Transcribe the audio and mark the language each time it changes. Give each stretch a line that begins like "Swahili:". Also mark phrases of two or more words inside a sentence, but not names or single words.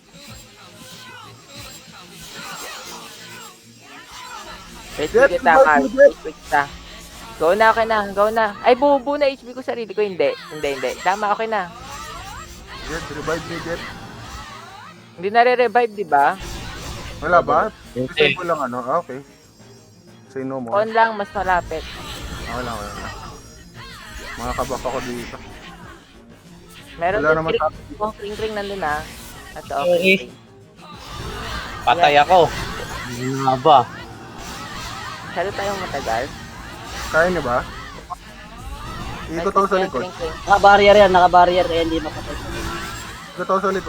Filipino: Wait, Jet, kita revive ka. me, Jet. Wait kita. Go na, okay na. Go na. Ay, buo na HP ko sarili ko. Hindi. Tama, okay na.
English: Jet, revive me, Jet.
Filipino: Hindi na-revive, di ba? Wala ba? Hindi. Save ko lang ano. Ah, okay.
English: Say no more.
Filipino: On lang, mas malapit. Okay lang. Makakabak ako dito. Meron Wala din naman kring. Oh, kring nandun na. At Okay. okay. Patay ako. Hindi nga ba? Salo tayong matagal. Kaya niyo ba? Ikot ako sa likod. Kring. Naka-barrier yan, naka-barrier kaya hindi mapatay. Ikot ako sa likod.